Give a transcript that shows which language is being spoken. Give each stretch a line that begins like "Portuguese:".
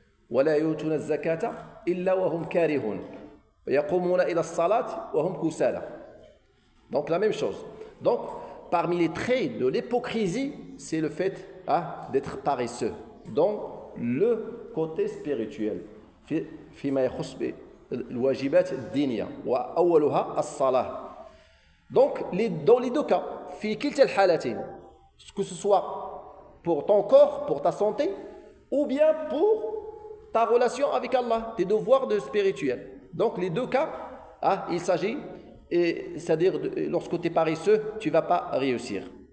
Arabic: وَلَا يُؤْتُونَ الزَّكَاةَ إِلَّا وَهُمْ كَارِهُونَ وَيَقُومُونَ إِلَى الصَّلَاةِ وَهُمْ كُسَالَى.
French: Donc la même chose. Donc parmi les traits de l'hypocrisie, c'est le fait d'être paresseux dans le côté spirituel.
Arabic: فيما يخص الواجبات الدينية وأولها الصلاة.
French: Donc dans les deux cas,
Arabic: في كلتا الحالتين,
French: que ce soit pour ton corps, pour ta santé, ou bien pour ta relation avec Allah, tes devoirs de spirituel. Donc les deux cas, il s'agit, c'est-à-dire lorsque tu es paresseux, tu ne vas pas réussir.